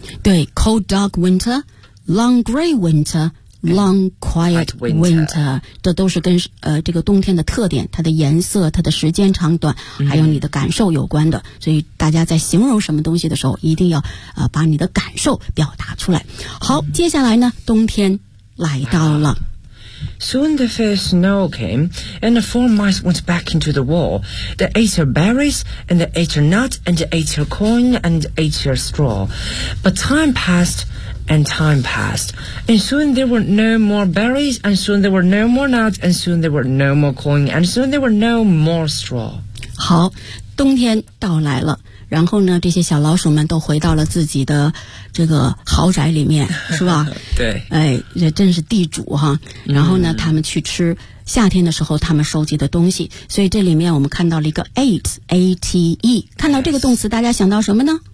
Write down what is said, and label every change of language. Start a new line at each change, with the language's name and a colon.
Chinese: 对，
English: cold dark winter， long gray winterLong quiet winter，
Chinese: 这都是跟这个冬天的特点，它的颜色，它的时间长短，还有你的感受有关的。所以大家在形容什么东西的时候，一定要把你的感受表达出来。好，接下来呢，冬天来到了。
English: Soon the first snow came, and the four mice went back into the wall. They ate her berries, and they ate her nuts, and they ate her corn, and ate her straw. But time passed. And time passed. And soon there were no more berries, and soon there were no more nuts, and soon there were no more corn, and soon there were no more straw.
Chinese: 好，冬天到来了，然后呢，这些小老鼠们都回到了自己的这个豪宅里面，是吧？对。哎，这真是地主哈。然后呢，他们去吃夏天的时候他们收集的东西，所以这里面我们看到了一个 ate，A-T-E， 看到这个动词，大家想到什么呢？